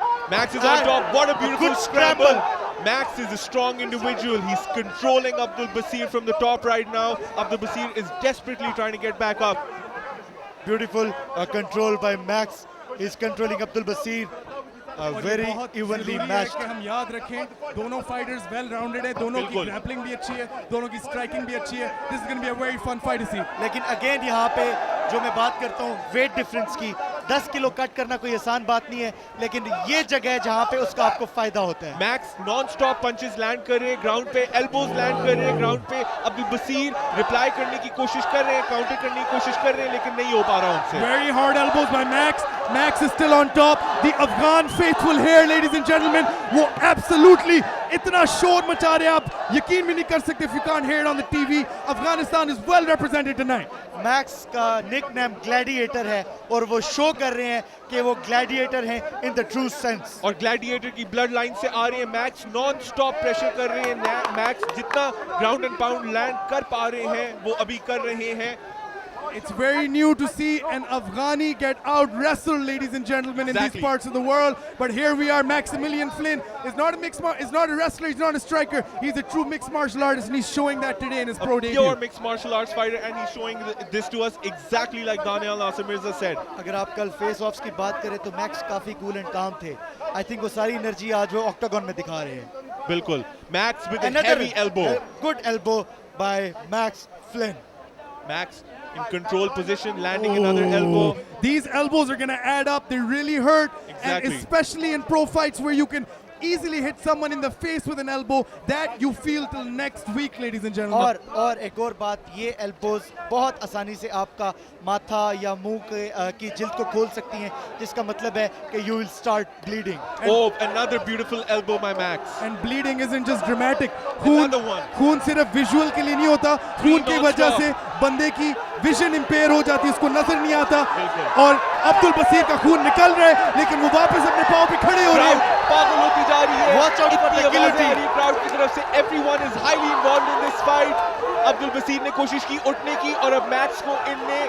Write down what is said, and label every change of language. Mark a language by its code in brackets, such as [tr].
[en] Max is on top. What a beautiful good scramble. scramble. Max is a strong individual. He's controlling Abdul Basir from the top right now. Abdul Basir is desperately trying to get back up. Beautiful control by Max. He's controlling Abdul Basir. Very evenly matched. [hi] हम याद रखें, दोनों fighters well rounded हैं, दोनों की grappling भी अच्छी है, दोनों की striking भी अच्छी है. [en] This is going to be a very fun fight to see. [hi] लेकिन अगेन यहाँ पे जो मैं बात करता हूँ वेट डिफरेंस की, 10 किलो कट करना कोई आसान बात नहीं है, लेकिन ये जगह है जहाँ पे उसका आपको फायदा होता है. Max [en] non-stop punches [hi] लैंड कर रहे हैं ग्राउंड पे, elbows लैंड कर रहे हैं ग्राउंड पे. अब्दुल बसीर रिप्लाई करने की कोशिश कर रहे हैं, काउंटर करने की कोशिश कर रहे हैं, लेकिन नहीं हो पा रहा उनसे. [en] Very hard elbows by Max. Max is still on top. The Afghan faithful here, ladies and gentlemen, वो absolutely [hi] इतना शोर मचा रहे हैं, आप यकीन भी नहीं कर सकते [en] if you can't hear it on the TV. Afghanistan is well represented tonight. [hi] Max का निकनेम ग्लैडिएटर है और वो शो कर रहे हैं कि वो ग्लैडिएटर हैं [en] In the true sense. [hi] और ग्लैडिएटर की ब्लड लाइन से आ रहे हैं. मैक्स नॉन स्टॉप प्रेशर कर रहे हैं. मैक्स जितना ग्राउंड एंड पाउंड लैंड कर पा रहे हैं वो अभी कर रहे हैं. [en] It's very new to see an Afghani get out-wrestled, ladies and gentlemen, in these parts of the world. But here we are. Maximilian Flynn is not a is not a wrestler, he's not a striker. He's a true mixed martial artist, and he's showing that today in his pro debut. Pure mixed martial arts fighter, and he's showing this to us exactly like Daniel Nasir Mirza said. [hi] अगर आप कल face offs की बात करें तो max काफी cool and काम थे. [en] I think [hi] वो सारी एनर्जी आज वो ऑक्टागन में दिखा रहे हैं. बिल्कुल. [en] Max with a heavy elbow. Good elbow by Max Flynn. Max in control position, landing another elbow. These elbows are going to add up. They really hurt. Exactly. And especially in pro fights where you can easily hit someone in the face with an elbow, that you feel till next week, ladies and gentlemen. [hi] और एक और बात, ये elbows बहुत आसानी से आपका माथा या मुंह की जिल्द को खोल सकती हैं, जिसका मतलब है कि [en] you will start bleeding. Oh, another beautiful elbow by Max. And bleeding isn't just dramatic. Another one. [hi] खून सिर्फ विजुअल के लिए नहीं होता, खून की वजह से बंदे की विजन इंपेयर हो जाती है, उसको नजर नहीं आता. और अब्दुल बसीर का खून निकल रहा है, लेकिन वो वापस अपने पांव पे खड़े हो रहे हैं. पागल होती जा रही है. [en] Watch out for the guillotine. crowd [hi] की तरफ से. [en] Everyone is highly involved in this fight. [hi] Abdul बसीर ने कोशिश की उठने की और अब मैक्स को इनने